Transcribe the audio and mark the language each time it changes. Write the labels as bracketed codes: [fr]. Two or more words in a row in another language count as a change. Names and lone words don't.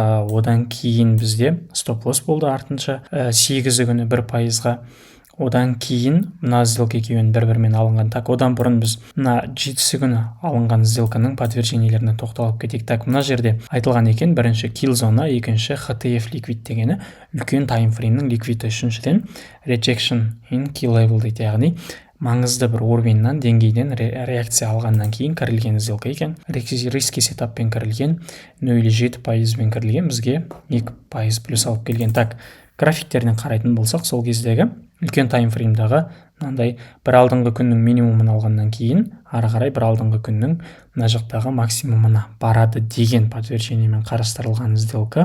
[kk] Одан кейін бізде стоп-лосс болды артынша 8 күні 1%-ға. Одан кейін мына сделка екеуін бір-бірімен алынған. Так, одан бұрын біз мына 7-сі күні алынған сделканың подтверждениелеріне тоқталып кетейік. Так, мына жерде айтылған екен, бірінші килзона, екінші HTF ликвид дегені үлкен таймфреймнің ликвиді, үшіншіден [en] rejection in key level [kk] дейді, яғни маңызды бір орбиннан, деңгейден реакция алғаннан кейін кірілген сделка екен. Риски сетаппен кірілген, 0,7%-бен кірілген, бізге 2% плюс алып келген. Так, графиктерден қарайтын болсақ, сол кездегі үлкен таймфреймдағы мынандай бір алдыңғы күннің минимумын алғаннан кейін ары қарай бір алдыңғы күннің мына жақтағы максимумына барады деген подтверждениемен қарастырылған сделка.